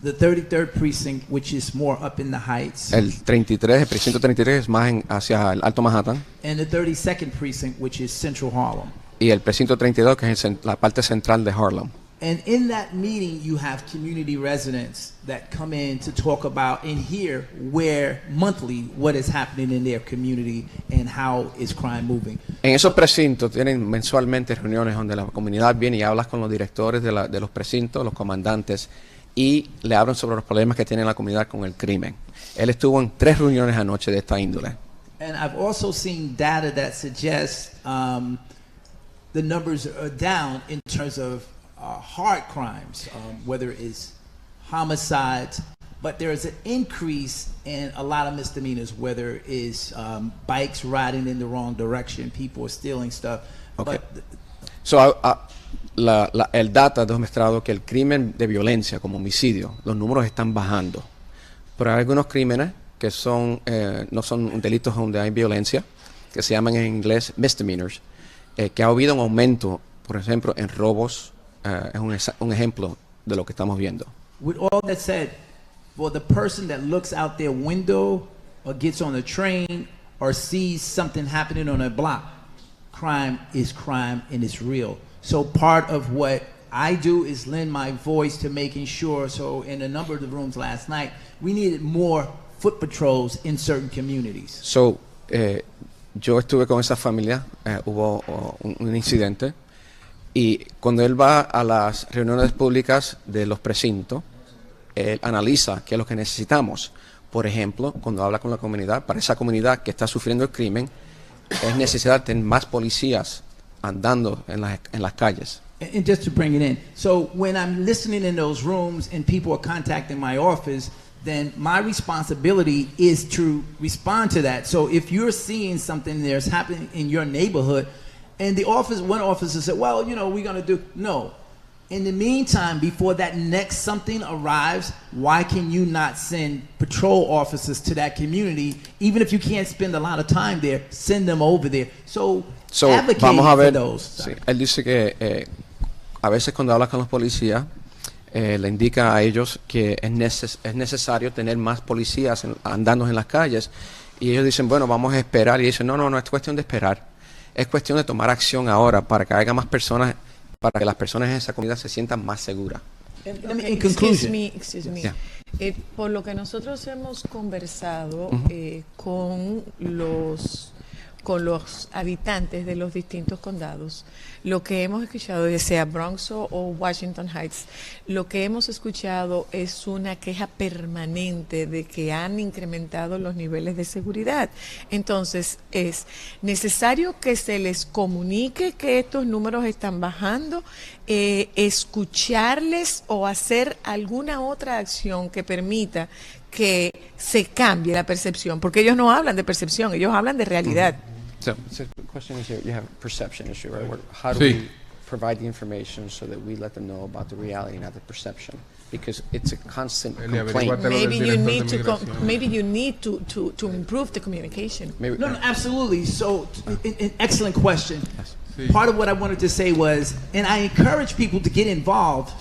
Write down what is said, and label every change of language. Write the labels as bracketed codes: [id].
[en] The 33rd precinct, which is more up in the heights. [es] El precinto 33 es más hacia el Alto Manhattan. [en] And the 32nd precinct, which is Central Harlem. [es] Y el precinto 32, que es la parte central de Harlem. [en] And in that meeting, you have community residents that come in to talk about and hear monthly what is happening in their community and how is crime moving. [es] En esos precintos tienen mensualmente reuniones donde la comunidad viene y habla con los directores de los precintos, los comandantes, y le hablan sobre los problemas que tiene la comunidad con el crimen. Él estuvo en 3 reuniones anoche de esta índole. [en] And I've also seen data that suggests the numbers are down in terms of hard crimes, whether it's homicides, but there is an increase in a lot of misdemeanors, whether it's bikes riding in the wrong direction, people are stealing stuff. Okay. [es] So, el data ha demostrado que el crimen de violencia, como homicidio, los números están bajando. Pero hay algunos crímenes que no son delitos donde hay violencia, que se llaman en inglés misdemeanors, que ha habido un aumento, por ejemplo, en robos. Es un ejemplo de lo que estamos viendo. [en] With all that said, for the person that looks out their window or gets on a train or sees something happening on a block, crime is crime and it's real. So part of what I do is lend my voice to making sure, so in a number of the rooms last night, we needed more foot patrols in certain communities. So, [es] yo estuve con esa familia, hubo un incidente, y cuando él va a las reuniones públicas de los precintos, él analiza qué es lo que necesitamos. Por ejemplo, cuando habla con la comunidad, para esa comunidad que está sufriendo el crimen, es necesario tener más policías andando en las calles. [en] And just to bring it in, so when I'm listening in those rooms and people are contacting my office, then my responsibility is to respond to that. So if you're seeing something that's happening in your neighborhood, and one officer said, well, you know, we're going to do, no. In the meantime, before that next something arrives, why can you not send patrol officers to that community? Even if you can't spend a lot of time there, send them over there. So advocate [es] vamos a ver, [en] for those. [es] sí, él dice que a veces cuando habla con los policías, le indica a ellos que es necesario tener más policías andando en las calles, y ellos dicen, bueno, vamos a esperar, y dicen, no es cuestión de esperar, es cuestión de tomar acción ahora para que haya más personas, para que las personas en esa comunidad se sientan más seguras. [en] In conclusion. Excuse me. Yeah. [es] Por lo que nosotros hemos conversado con los habitantes de los distintos condados, lo que hemos escuchado, ya sea Bronx o Washington Heights, lo que hemos escuchado es una queja permanente de que han incrementado los niveles de seguridad. Entonces, es necesario que se les comunique que estos números están bajando, escucharles o hacer alguna otra acción que permita que se cambie la percepción, porque ellos no hablan de percepción, ellos hablan de realidad. [en] So the question is here, you have a perception issue, right? How do [es] Sí. [en] we provide the information so that we let them know about the reality, not the perception? Because it's a constant complaint. Maybe you need to improve the communication. Maybe, No, absolutely. So, an excellent question. Part of what I wanted to say was, and I encourage people to get involved.